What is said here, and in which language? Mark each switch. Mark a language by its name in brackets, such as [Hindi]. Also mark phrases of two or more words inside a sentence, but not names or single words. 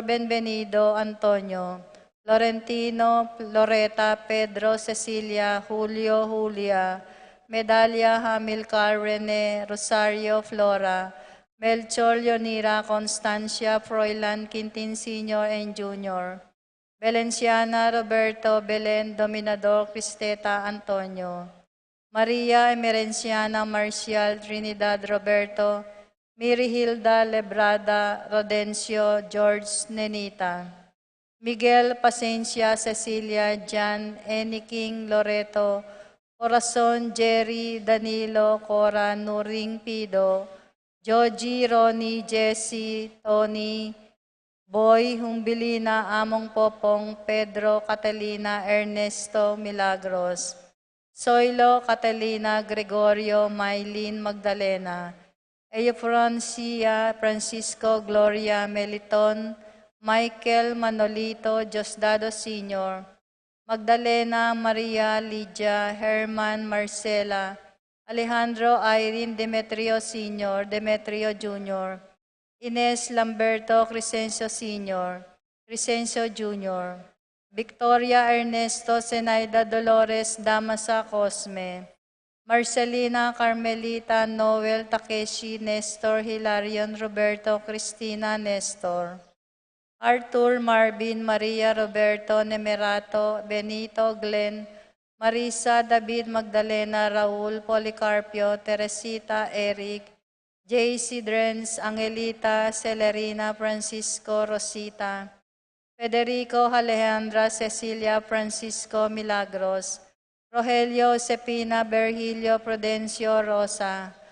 [English] Benvenido Antonio, Florentino Loreta, Pedro Cecilia, Julio Julia, Medalia Hamilcar Rene, Rosario Flora, Melchor Leonira Constancia Froilan Quintin Sr. and Jr., Valenciana Roberto Belen Dominador Cristeta Antonio, Maria Emerenciana Marcial Trinidad Roberto, Miri Hilda Lebrada Rodencio George Nenita, Miguel Pasencia Cecilia Jan Eniking Loreto, Corazon Jerry Danilo Cora Nuring Pido, Joji Ronnie Jesse Tony, Boy Humbilina Among Popong Pedro Catalina Ernesto Milagros, Soilo Catalina Gregorio Maylin Magdalena, Eufrancia Francisco Gloria Meliton, Michael Manolito Diosdado Sr., Magdalena Maria Lydia Herman Marcela, Alejandro Irene Demetrio Sr., Demetrio Jr., Ines Lamberto Crescencio Sr., Crescencio Jr., Victoria Ernesto Zenaida Dolores Damasa Cosme, Marcelina Carmelita Noel Takeshi Nestor Hilarion Roberto Cristina Nestor, Arthur Marvin Maria Roberto Nemerato Benito Glenn, Marisa David Magdalena Raul Policarpio Teresita Eric, J.C. Drens, Angelita, Celerina, Francisco, Rosita, Federico, Alejandra, Cecilia, Francisco, Milagros, Rogelio, Cepina, Virgilio, Prudencio, Rosa,